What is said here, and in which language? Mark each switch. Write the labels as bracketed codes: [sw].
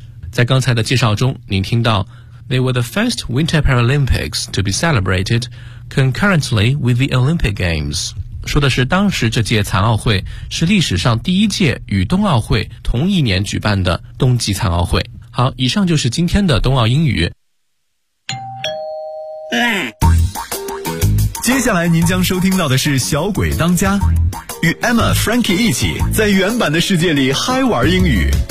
[zh] 在刚才的介绍中，您听到 [en] They were the first Winter Paralympics to be celebrated concurrently with the Olympic Games. [zh] 说的是当时这届残奥会是历史上第一届与冬奥会同一年举办的冬季残奥会。好，以上就是今天的冬奥英语。接下来您将收听到的是小鬼当家，与 Emma Frankie 一起在原版的世界里嗨玩英语。